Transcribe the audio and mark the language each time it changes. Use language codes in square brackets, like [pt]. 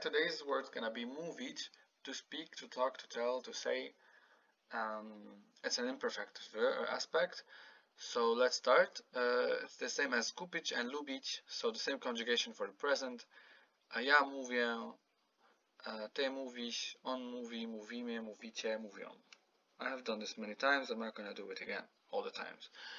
[en] Today's word's gonna be mówić, to speak, to talk, to tell, to say. It's an imperfect aspect. So let's start. It's the same as kupić and lubić, so the same conjugation for the present. [pl] Ja mówię, ty mówisz, on mówi, mówimy, mówicie, mówią. [en] I have done this many times. I'm not gonna do it again all the times.